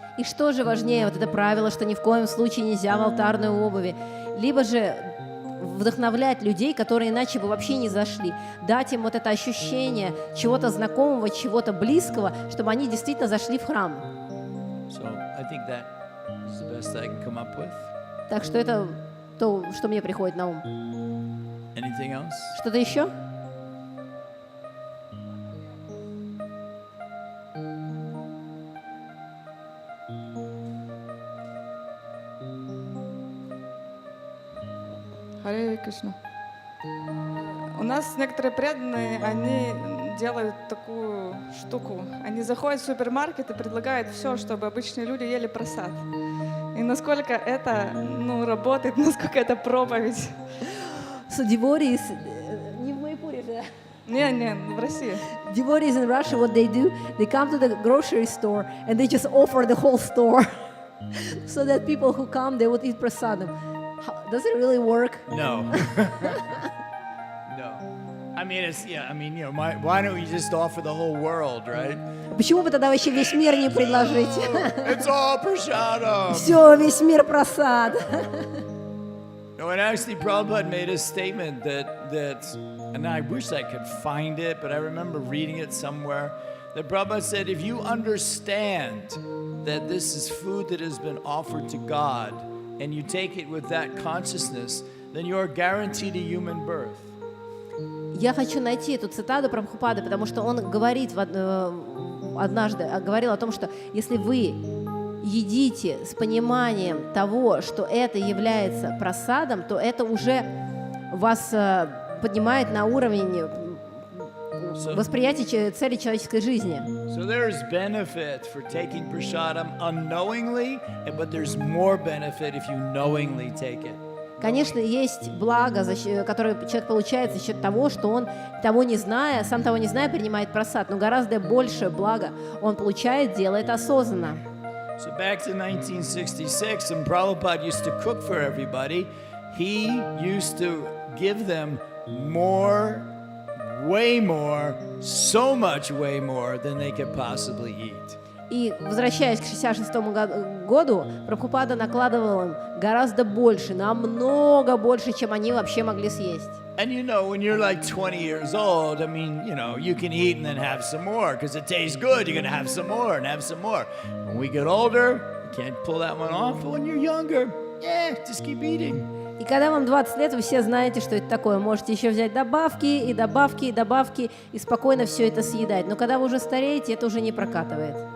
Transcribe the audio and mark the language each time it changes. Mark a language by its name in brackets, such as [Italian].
[Russian] И что же важнее, вот это правило, что ни в коем случае нельзя в алтарной обуви, либо же вдохновлять людей, которые иначе бы вообще не зашли, дать им вот это ощущение чего-то знакомого, чего-то близкого, чтобы они действительно зашли в храм. [English] So I think that is the best I can come up with. [Russian] Так что это то, что мне приходит на ум. [English] Anything else? [Russian] Что-то еще? Харе Кришна. У нас некоторые преданные, они делают такую штуку. Они заходят в супермаркет и предлагают все, чтобы обычные люди ели просад. И И насколько это, работает, насколько это проповедь. [English] So devotees, [Russian] не в Майапуре же, Не, в России. [English] devotees in Russia, what they do, they come to the grocery store and they just offer the whole store. So that people who come, they would eat prasadam. Does it really work? No. No. I mean, why don't we just offer the whole world, right? [Russian] Почему бы тогда вообще весь мир не предложить? [English] It's all prashadam. [Russian] Все, весь мир просад. [English] No, and actually Prabhupada made a statement that, and I wish I could find it, but I remember reading it somewhere, that Prabhupada said, if you understand that this is food that has been offered to God, and you take it with that consciousness, then you are guaranteed a human birth. [Russian] Я хочу найти эту цитату Прабхупады, потому что он говорит однажды, говорил о том, что если вы едите с пониманием того, что это является прасадом, то это уже вас поднимает на уровень восприятия цели человеческой жизни. [English] So there's benefit for taking prasadam unknowingly, but there's more benefit if you knowingly take it. [Russian] Конечно, есть благо, которое человек получает за счет того, что он, сам того не зная, принимает прасад, но гораздо больше блага он получает, делает осознанно. [English] So back to 1966, and Prabhupada used to cook for everybody. He used to give them more, way more, so much way more than they could possibly eat. [Russian] И, возвращаясь к 1966 году, Прабхупада накладывал им гораздо больше, намного больше, чем они вообще могли съесть. [English] And when you're like 20 years old, you can eat and then have some more because it tastes good. You're going to have some more and have some more. When we get older, you can't pull that one off. But when you're younger, just keep eating. [Russian] И когда вам 20 лет, вы все знаете, что это такое. Можете еще взять добавки, и добавки, и добавки, и спокойно все это съедать. Но когда вы уже стареете, это уже не прокатывает.